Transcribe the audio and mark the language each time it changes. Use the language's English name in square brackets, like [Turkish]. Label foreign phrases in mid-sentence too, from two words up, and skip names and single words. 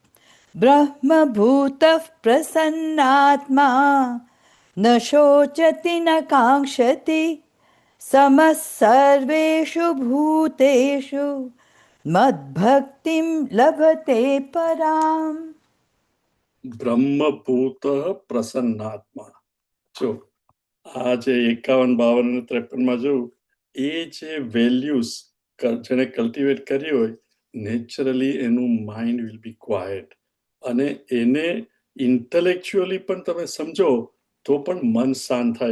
[Sanskrit] ब्रह्मभूतः प्रसन्नात्मा न शोचति न काङ्क्षति समः सर्वेषु भूतेषु मद्भक्तिं लभते पराम्. બ્રહ્મભૂત પ્રસન્નાત્મા. [Gujarati] જો આ જે 51, 52 અને 53 જોયું, એ જે વેલ્યુઝ જેને કલ્ટિવેટ કરી હોય, નેચરલી એનું [English] mind will be quiet, [Gujarati] અને એને ઇન્ટેલેક્ચ્યુઅલી પણ તમે સમજો તો પણ મન શાંત થાય.